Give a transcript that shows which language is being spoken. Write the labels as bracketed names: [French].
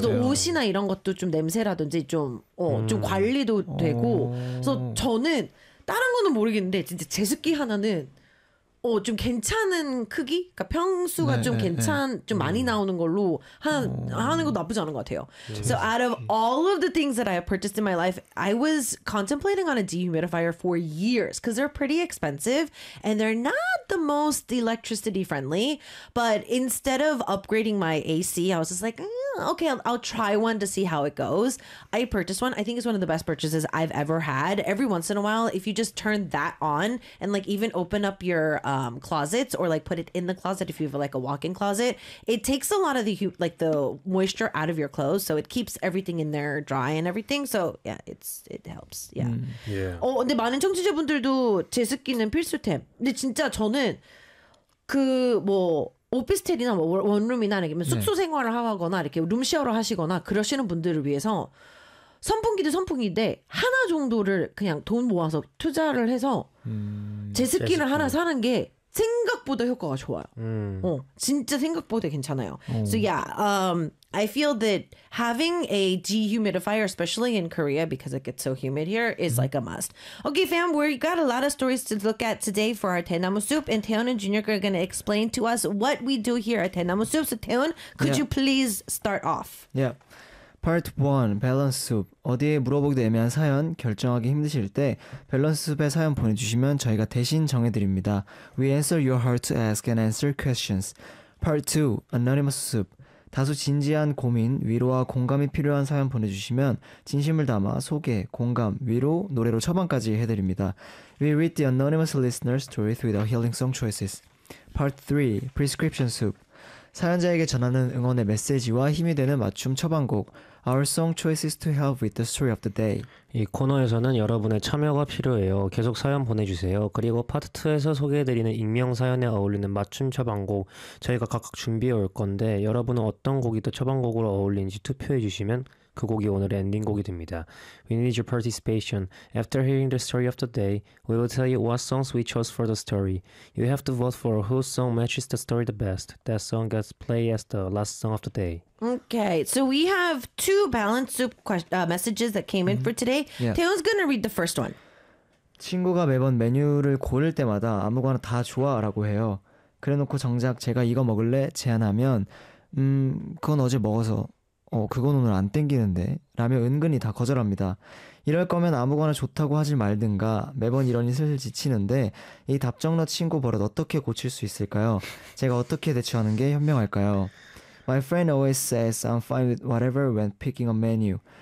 [Korean] 그래서 옷이나 이런 것도 좀 냄새라든지 좀, 좀 관리도 되고 그래서 저는 다른 거는 모르겠는데 진짜 제습기 하나는 좀 괜찮은 크기? 그러니까 평수가 네, 좀 괜찮 네. 좀 많이 나오는 걸로 하는 것도 나쁘지 않은 것 같아요. [English] So out of all of the things that I have purchased in my life, I was contemplating on a dehumidifier for years because they're pretty expensive and they're not the most electricity friendly. But instead of upgrading my AC, I was just like, okay, I'll try one to see how it goes. I purchased one. I think it's one of the best purchases I've ever had. Every once in a while, if you just turn that on and like even open up your closets or like put it in the closet if you have like a walk-in closet, it takes a lot of the moisture out of your clothes, so it keeps everything in there dry and everything. So yeah, it helps. Yeah. Yeah. [Korean] 근데 많은 청취자분들도 제습기는 필수템. 근데 진짜 저는 그 뭐 오피스텔이나 뭐 원룸이나 아니면 숙소 생활을 하거나 이렇게 룸쉐어로 하시거나 그러시는 분들을 위해서 선풍기도 선풍기인데 하나 정도를 그냥 돈 모아서 투자를 해서 제습기를 하나 사는 게 생각보다 효과가 좋아요. 진짜 생각보다 괜찮아요. [English] So yeah, I feel that having a dehumidifier, especially in Korea, because it gets so humid here, is like a must. Okay, fam, we got a lot of stories to look at today for our Taenamu Soup, and Taeyeon and Junior are going to explain to us what we do here at Taenamu Soup. So Taeyeon, could you please start off? Yeah. Part 1, 밸런스 숲. [Korean] 어디에 물어보기도 애매한 사연 결정하기 힘드실 때 밸런스 숲에 사연 보내주시면 저희가 대신 정해드립니다. [English] We answer your heart to ask and answer questions. Part 2, 아노니머스 숲. [Korean] 다소 진지한 고민, 위로와 공감이 필요한 사연 보내주시면 진심을 담아 소개, 공감, 위로, 노래로 처방까지 해드립니다. [English] We read the anonymous listener's stories with our healing song choices. Part 3, prescription soup. [Korean] 사연자에게 전하는 응원의 메시지와 힘이 되는 맞춤 처방곡 [English] Our song choices to help with the story of the day. [Korean] 이 코너에서는 여러분의 참여가 필요해요. 계속 사연 보내주세요. 그리고 파트 2에서 소개해드리는 익명 사연에 어울리는 맞춤 처방곡 저희가 각각 준비해 올 건데 여러분은 어떤 곡이 더 처방곡으로 어울리는지 투표해 주시면 그 곡이 오늘의 엔딩곡이 됩니다. [English] We need your participation. After hearing the story of the day, we will tell you what songs we chose for the story. You have to vote for whose song matches the story the best. That song gets played as the last song of the day. Okay, so we have two balance soup messages that came in for today. Yeah. Taeyeon's gonna read the first one. [Korean] 친구가 매번 메뉴를 고를 때마다 아무거나 다 좋아라고 해요. 그래놓고 정작 제가 이거 먹을래? 제안하면 그건 어제 먹어서 그건 오늘 안 땡기는데 라며 은근히 다 거절합니다. 이럴 거면 아무거나 좋다고 하지 말든가 매번 이러니 슬슬 지치는데 이 답정너 친구 버릇 어떻게 고칠 수 있을까요? 제가 어떻게 대처하는 게 현명할까요? [English] My friend always says I'm fine with whatever when picking a menu.